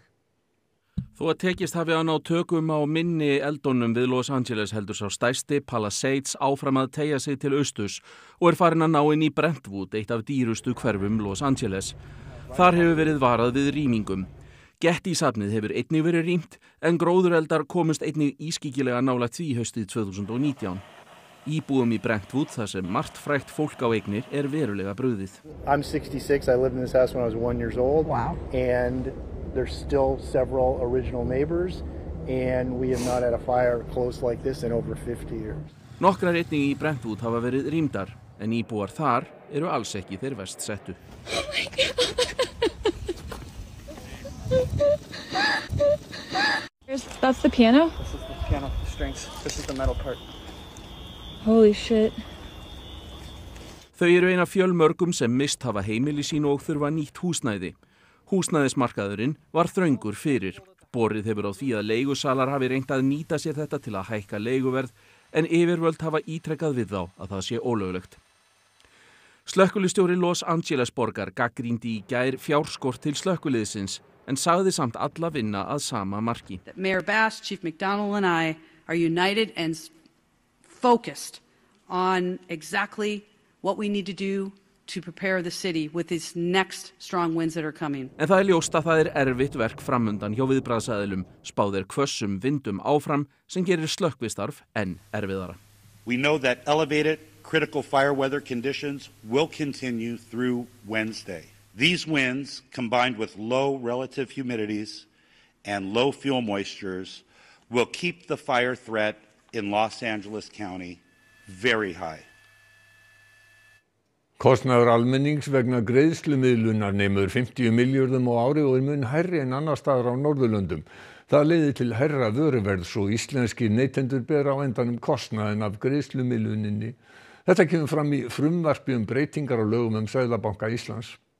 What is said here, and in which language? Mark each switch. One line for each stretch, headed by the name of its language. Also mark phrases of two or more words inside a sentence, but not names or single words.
Icelandic: Þó að tekist hafi að ná tökum á minni eldunum við Los Angeles heldur sá stærsti Palisades áfram að teygja sig til austurs og farin að ná inn í Brentwood, eitt af dýrustu hverfum Los Angeles. Þar hefur verið varað við rýmingum. Getty-safnið hefur einnig verið rýmt en gróðureldar komust einnig ískyggilega nálægt því haustið 2019. Íbúum í Brentwood, þar sem margt frægt fólk á eignir, verulega brugðið.
English: I'm 66. I lived in this house when I was 1 year old. Wow. And There's still several original neighbors, and we have not had a fire close like this in over 50 years.
Icelandic: Nokkrar einnig í Brentwood hafa verið rýmdar, en íbúar þar eru alls ekki þeir verst settu.
English: Oh my God. That's the piano? This is the piano, the strings. This is the metal part. Holy shit.
Icelandic: Þau eru eina fjölmörgum sem mist hafa heimili sín og þurfa nýtt húsnæði. Húsnæðismarkaðurinn var þröngur fyrir. Borið hefur á því að leigusalar hafi reynt að nýta sér þetta til að hækka leiguverð, en yfirvöld hafa ítrekkað við þá að það sé ólöglegt. Slökkvilistjóri Los Angeles borgar gagnrýndi í gær fjárskort til slökkviliðsins, en sagði samt alla vinna að sama marki.
English: Mayor Bass, Chief McDonald and I are united and focused on exactly what we need to do to prepare the city with these next strong winds that are coming.
Icelandic: En það ljóst að það erfitt verk framundan hjá viðbragðsaðilum, spáð hvössum vindum áfram sem gerir slökkvistarf enn erfiðara.
English: We know that elevated critical fire weather conditions will continue through Wednesday. These winds, combined with low relative humidities and low fuel moistures, will keep the fire threat in Los Angeles County very high.
Icelandic: Kostnaður almennings vegna greiðslumiðlunar nemur 50 milljörðum á ári og mun hærri en annars staðar á Norðurlöndum. Það leiðir til hærra vöruverðs og íslenskir neytendur bera á endanum kostnaðinn af greiðslumiðluninni. Þetta kemur fram í frumvarpi breytingar á lögum Seðlabanka Íslands.